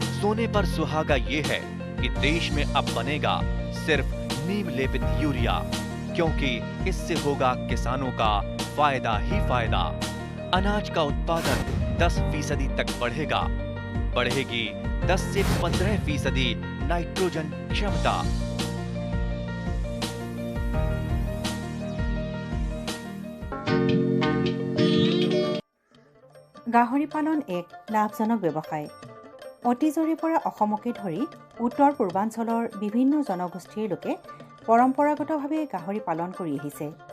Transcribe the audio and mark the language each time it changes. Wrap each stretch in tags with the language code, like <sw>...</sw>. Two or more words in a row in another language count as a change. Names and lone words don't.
<hi>सोने पर सुहागा ये है कि देश में अब बनेगा सिर्फ नीम लेपित यूरिया, क्योंकि इससे होगा किसानों का फायदा ही फायदा। अनाज का उत्पादन 10% तक बढ़ेगा। बढ़ेगी 10 से 15% नाइट्रोजन क्षमता।</hi> <as>গাহৰি পালন এক লাভজনক ব্যৱসায়। অতীজৰে পৰা অসমকে ধৰি উত্তৰ পূৰ্বাঞ্চলৰ বিভিন্ন জনগোষ্ঠীৰ লোকে পৰম্পৰাগতভাৱে গাহৰি পালন কৰি আহিছে।</as>